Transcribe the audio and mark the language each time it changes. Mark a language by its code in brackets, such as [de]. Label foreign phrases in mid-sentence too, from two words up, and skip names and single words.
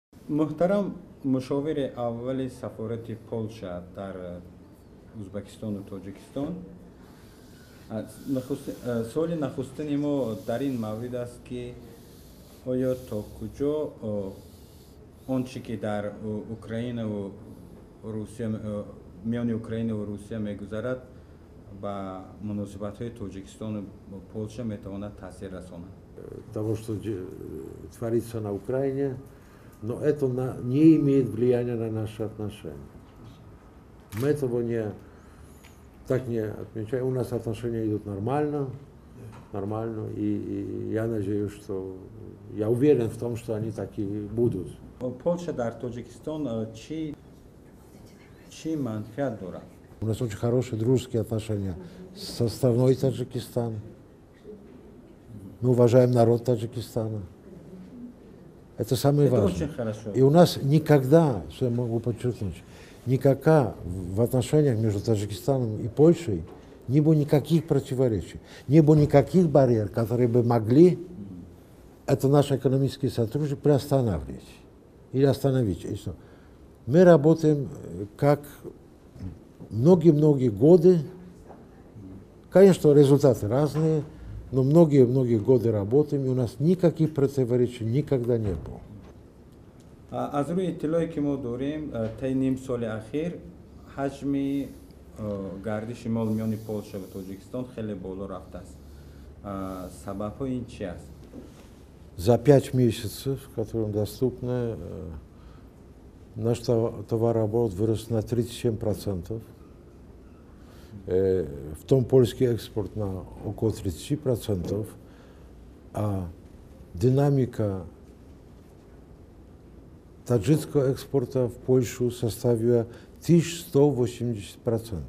[fa] محترم مشاور اول سفارت پولشا در ازبکستان و تاجیکستان سوال نخستین ما در این مورد است که آیا تا کجا آنچه که در اوکراین و روسیه میان اوکراین و روسیه میگذرد با مناسبات های تاجیکستان و پولشا میتواند تاثیر رساند. [ru] Того, что творится на Украине, но это не имеет влияния на наши отношения. Мы этого так не отмечаем. У нас отношения идут нормально, и я надеюсь, что я уверен в том, что они так и будут. [fa] Польша در تاجیکستان چی منفعت دارد؟ [ru] У нас очень хорошие дружеские отношения со страной Таджикистан. Мы уважаем народ Таджикистана. Это самое важное. Очень хорошо. И у нас никогда, что я могу подчеркнуть, никогда в отношениях между Таджикистаном и Польшей не было никаких противоречий, не было никаких барьеров, которые бы могли это наше экономическое сотрудничество приостанавливать или остановить. И что? Мы работаем как многие-многие годы. Конечно, результаты разные, но многие годы работаем, и у нас никаких противоречий никогда не было. [fa] از روی اطلاعی که ما داریم تا نیم سال اخیر حجم گردش مال میان پولشا و تاجیکستان خیلی بالا رفته است. سبب این چی است؟ [ru] За 5 месяцев, которые доступны, наш товарооборот вырос на 37%. В том польский экспорт на около 30%, а динамика таджикского экспорта в Польшу составила 1180%.